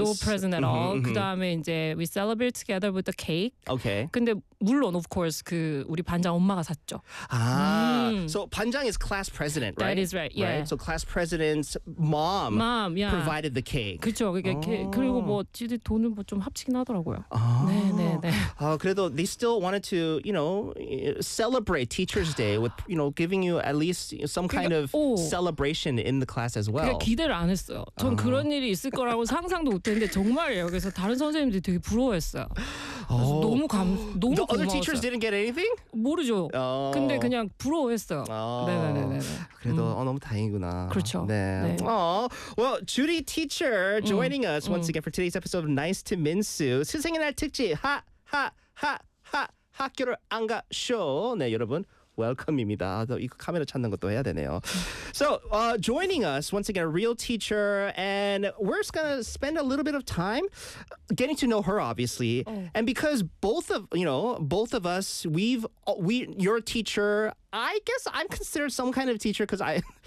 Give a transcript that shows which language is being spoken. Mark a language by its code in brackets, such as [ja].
[en] No present at all. [ko] 그다음에 이제 [en] we celebrate together with the cake. Okay. [ko] 근데 물론 [en] of course [ko] 그 우리 반장 엄마가 샀죠. [en] 아, so 반장 is class president, right? That is right. Yeah. Right? So class president's mom yeah. provided the cake. [ko] 그렇죠. 그러니까 그리고 뭐 지들 돈을 뭐 좀 합치긴 하더라고요. 네. 아, 그래도 [en] they still wanted to, you know, celebrate Teacher's Day with, you know, giving you at least some kind [ko] 그러니까, [en] of celebration in the class as well. [ko] 그러니까 기대를 안 했어요. 전 그런 일이 있을 거라고 상상도 못했는데 정말이에요. 그래서 다른 선생님들이 되게 부러워했어요. 너무 감 너무 [en] The other teachers didn't get anything? [ko] 모르죠. 근데 그냥 부러워했어요. 그래도 너무 다행이구나. 그렇죠. 네. 네. [en] Well, Judy teacher joining us once again for today's episode of Nice to Minsu. [ko] 스승의 날 특집 하하하하 학교를 안 가 쇼. 네, 여러분. Welcome입니다. 이거 카메라 찾는 것도 해야 되네요. [en] So, joining us once again, a real teacher, and we're just gonna spend a little bit of time getting to know her, obviously. Oh. And because both of us, you're a teacher. I guess I'm considered some kind of teacher because I